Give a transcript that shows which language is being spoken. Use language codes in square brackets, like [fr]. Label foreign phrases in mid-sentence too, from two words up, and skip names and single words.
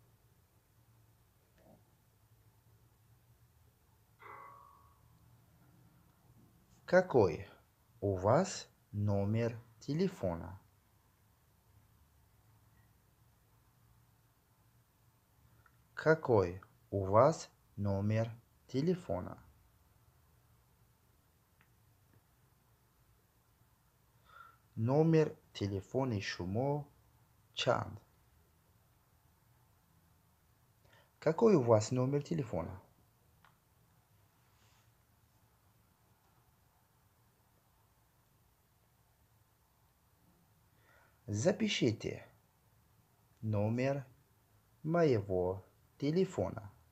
[ru] Какой у вас номер телефона? Какой у вас номер телефона? Номер телефона [tg] шумо чанд. [ru] Какой у вас номер телефона? Запишите номер моего телефона.